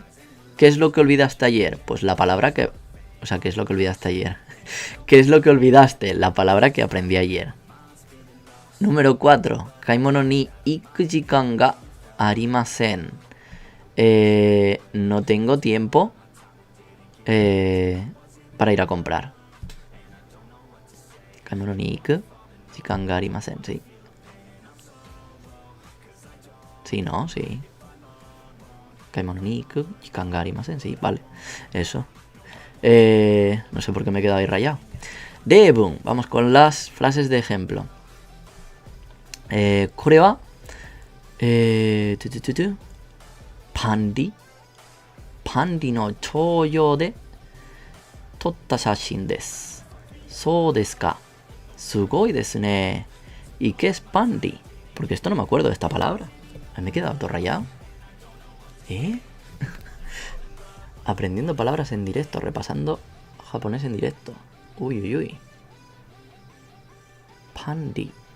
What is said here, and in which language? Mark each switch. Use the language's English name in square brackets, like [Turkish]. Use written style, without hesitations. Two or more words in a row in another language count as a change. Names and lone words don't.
[Spanish] ¿Qué es lo que olvidaste ayer? Pues la palabra que... O sea, ¿qué es lo que olvidaste ayer? ¿Qué es lo que olvidaste? La palabra que aprendí ayer. Número 4. [Japanese] 買い物に行く時間がありません. [Spanish] No tengo tiempo para ir a comprar. [Japanese] 買い物に行く時間がありません, [Spanish] sí. Sí, ¿no? Sí. [Japanese] 買い物に行く時間がありません, [Spanish] sí, vale. Eso. No sé por qué me he quedado ahí rayado. Debun. Vamos con las frases de ejemplo. [Japanese] これはパンディのちょうよで撮った写真です. そうですか。すごいですね. [Spanish] ¿Y qué es Pandi? Porque esto no me acuerdo de esta palabra. Me he quedado todo rayado. Aprendiendo palabras en directo, repasando japonés en directo. Uy, uy, uy. Pandi.